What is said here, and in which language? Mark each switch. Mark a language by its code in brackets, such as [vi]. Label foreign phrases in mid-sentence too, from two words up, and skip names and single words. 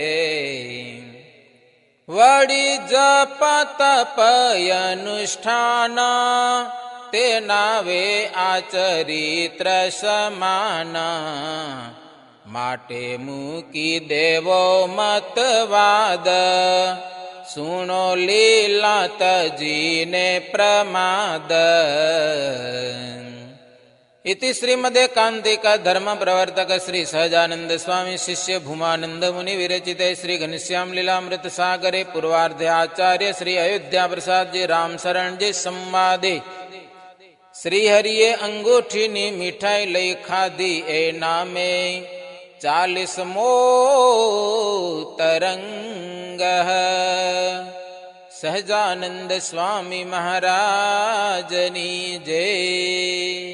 [gu] વળી જપ તપ અનુષ્ઠાન તે નાવે આ ચરિત્ર સમાન. માટે મૂકી દેવો મતવાદ સુણો લીલા તજીને પ્રમાદ. [sa] इति श्रीमदे कांतिक धर्म प्रवर्तक श्री सहजानंद स्वामी शिष्य भूमानंद मुनि विरचिते श्री घनश्याम लीलामृत सागरे पूर्वार्धे आचार्य श्री अयोध्या प्रसाद जी राम शरण जी संवादे. [gu] શ્રી હરિયે અંગૂઠી ની મિઠાઈ લઈ ખાધી એ નામે 40મો તરંગ. સહજાનંદ સ્વામી મહારાજની જય.